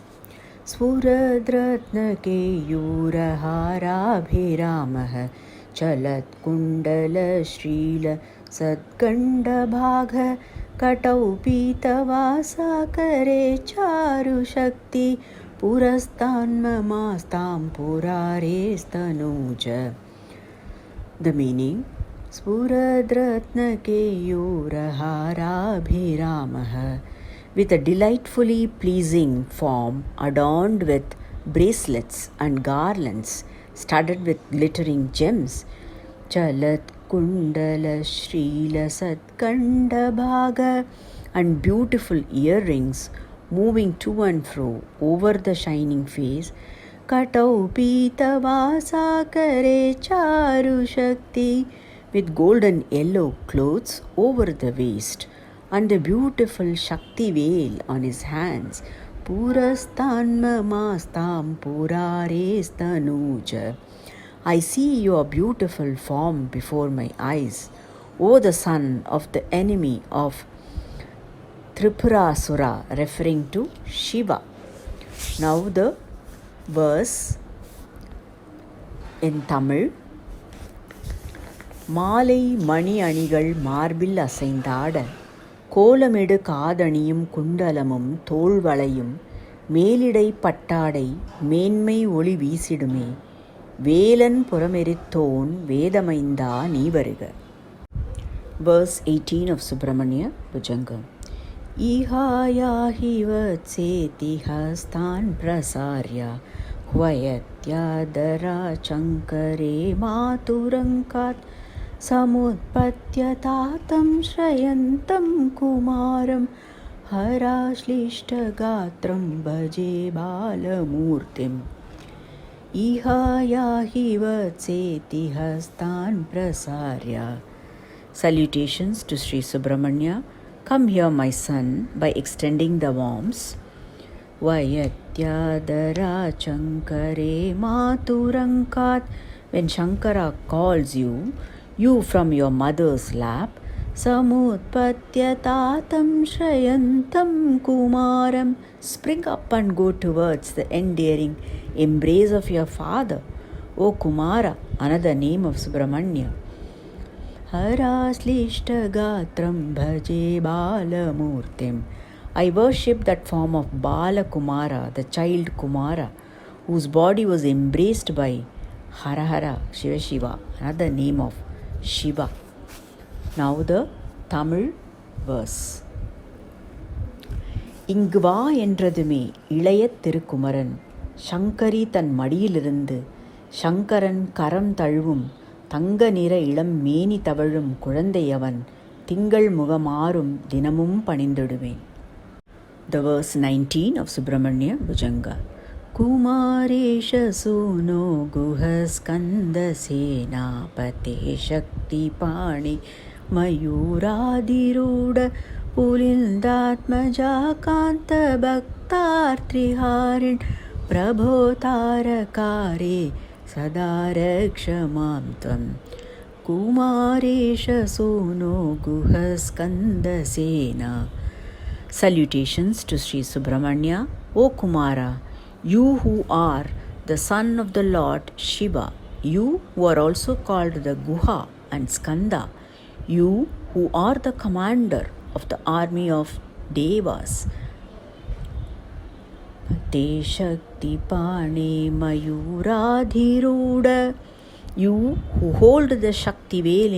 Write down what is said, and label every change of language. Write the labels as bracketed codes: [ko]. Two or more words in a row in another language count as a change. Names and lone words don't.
[sa] स्फुरद्रत्नकेयूरहाराभिरामः चलत् कुण्डल श्रील सद्गण्डभाग कटौ पीतवासा करे चारु शक्ति पुरस्तान्ममास्तां पुरारेस्तनूज. [en] The meaning: Spuradratnakeyurharabhiramah, with a delightfully pleasing form adorned with bracelets and garlands studded with glittering gems. [sa] चलत् कुण्डल श्रील सद्गण्डभाग, [en] and beautiful earrings moving to and fro over the shining face. [sa] कटौ पीतवासा करे चारु शक्ति, [en] with golden yellow clothes over the waist and the beautiful Shakti veil on his hands. [sa] पुरस्तान्ममास्तां पुरारेस्तनूज. [en] I see your beautiful form before my eyes, O the son of the enemy of Tripurasura, referring to Shiva. Now the verse in Tamil. [ta] மாலை மணி அணிகள் மார்பில் அசைந்தாட கோலமிடு காதணியும் குண்டலமும் தோள்வளையும் மேலிடை பட்டாடை மேன்மை ஒளி வீசிடுமே வேலன் புறமெரித்தோன் வேதமைந்தா நீ வருக. [en] Verse 18 of Subhramanya Bhujangam. [sa] इहायाहि वत्सेति हस्तान् प्रसार्य ह्वयत्यादरा शङ्करे मातुरङ्कात् समुत्पत्यतातं श्रयन्तं कुमारं हराश्लिष्टगात्रं भजे बालमूर्तिम्. इहायाहि वत्सेति हस्तान् प्रसार्य. [en] Salutations to Sri Subhramanya Come here, my son, by extending the arms. [sa] ह्वयत्यादरा शङ्करे मातुरङ्कात्. [en] When Shankara calls you, you from your mother's lap, [sa] समुत्पत्यतातं श्रयन्तं कुमारं, [en] spring up and go towards the endearing embrace of your father. O Kumara, another name of Subramanya. [sa] हराश्लिष्टगात्रं भजे बालमूर्तिम्. [en] I worship that form of Bala Kumara, the child Kumara, whose body was embraced by Harahara Shiva Shiva, another name of Shiva. Now the Tamil verse. [ta] இங்கு வா என்றதுமே இளைய திருக்குமரன் சங்கரி தன் மடியிலிருந்து சங்கரன் கரம் தழுவும் தங்க நிற இளம் மேனி தவழும் குழந்தையவன் திங்கள் முகமாறும் தினமும் பணிந்திடுவேன். [en] The verse 19 of Subhramanya Bhujangam. [sa] कुमारेश सूनो गुहस्कन्द सेनापते शक्ति पाणि मयूराधिरूढ पुलिन्दात्मजा कान्त भक्तार्तिहारिन् प्रभो तारकारे सदारक्षमाम् त्वम्. कुमारेश सूनो गुहस्कन्द सेन. [en] Salutations to Sri Subramanya. O Kumara, you who are the son of the Lord Shiva, you who are also called the Guha and Skanda, you who are the commander of the army of Devas, [sa] ते शक्ति पाणे मयूराधिरूढ, [en] you who hold the Shakti veil